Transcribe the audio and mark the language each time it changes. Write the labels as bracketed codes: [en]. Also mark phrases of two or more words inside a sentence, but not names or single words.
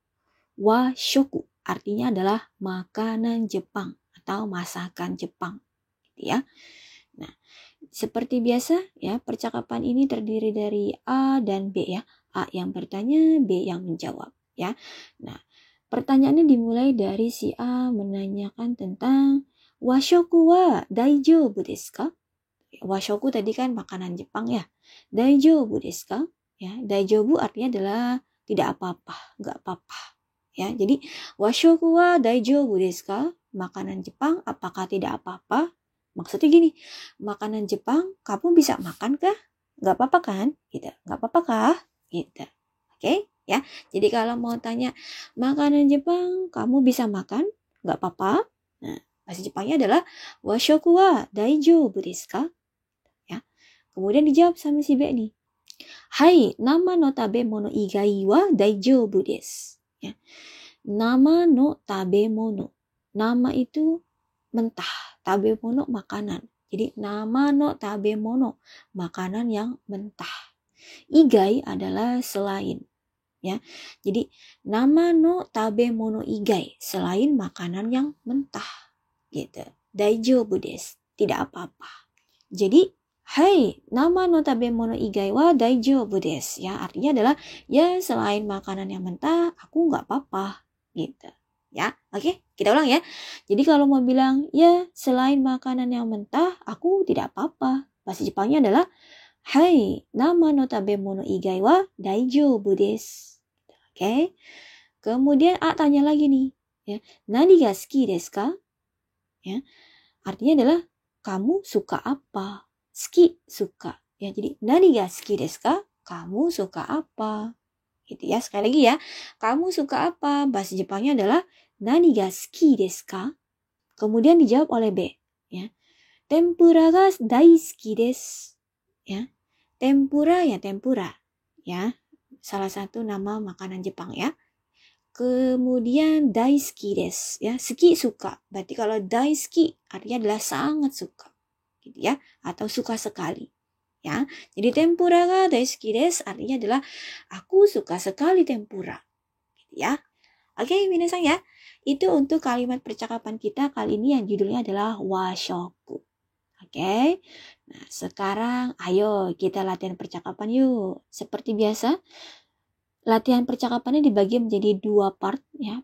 [id] Washoku artinya adalah makanan Jepang atau masakan Jepang, gitu ya. Nah, seperti biasa ya, percakapan ini terdiri dari A dan B ya. A yang bertanya, B yang menjawab ya. Nah, pertanyaannya dimulai dari si A menanyakan tentang [ja] 和食は大丈夫ですか? [id] Washoku tadi kan makanan Jepang ya. [ja] 大丈夫ですか? [id] Ya, daijoubu artinya adalah tidak apa-apa, enggak apa-apa. Ya, jadi [ja] 和食は大丈夫ですか? [id] Makanan Jepang apakah tidak apa-apa? Maksudnya gini, makanan Jepang kamu bisa makan kah? Enggak apa-apa kan? Gitu. Enggak apa-apa kah? Gitu. Oke, ya. Jadi kalau mau tanya makanan Jepang kamu bisa makan? Enggak apa-apa. Nah, bahasa Jepangnya adalah [ja] 和食は大丈夫ですか? [id] Kemudian dijawab sama si B nih. [ja] はい、生の食べ物以外は大丈夫です. [id] Ya. [ja] 生の食べ物. [id] Nama itu mentah. Tabemono makanan. Jadi [ja] 生の食べ物. [id] Makanan yang mentah. Igai adalah selain. Ya. Jadi [ja] 生の食べ物以外. [id] Selain makanan yang mentah. Gitu. [ja] 大丈夫です. [id] Tidak apa-apa. Jadi [ja] はい、生の食べ物以外は大丈夫です. [id] Ya, artinya adalah ya selain makanan yang mentah, aku nggak apa-apa. Gitu. Ya, oke, kita ulang ya. Jadi kalau mau bilang ya selain makanan yang mentah, aku tidak apa-apa. Bahasa Jepangnya adalah [ja] はい、生の食べ物以外は大丈夫です. [id] Oke. Kemudian A tanya lagi nih, ya. [ja] 何が好きですか? [id] Ya. Artinya adalah kamu suka apa? Suki, suka. Ya, jadi [ja] 何が好きですか? [id] Kamu suka apa? Gitu ya. Sekali lagi ya. Kamu suka apa? Bahasa Jepangnya adalah [ja] 何が好きですか? [id] Kemudian dijawab oleh B, ya. [ja] 天ぷらが大好きです. [id] Ya. Tempura ya tempura. Ya. Salah satu nama makanan Jepang ya. Kemudian [ja] 大好きです, [id] ya, suki suka. Berarti kalau daisuki artinya adalah sangat suka, gitu ya, atau suka sekali, ya. Jadi [ja] 天ぷらが大好きです [id] artinya adalah aku suka sekali tempura, gitu ya. Oke, minasan ya. Itu untuk kalimat percakapan kita kali ini yang judulnya adalah washoku. Oke. Nah, sekarang ayo kita latihan percakapan yuk. Seperti biasa, latihan percakapannya dibagi menjadi 2 part ya.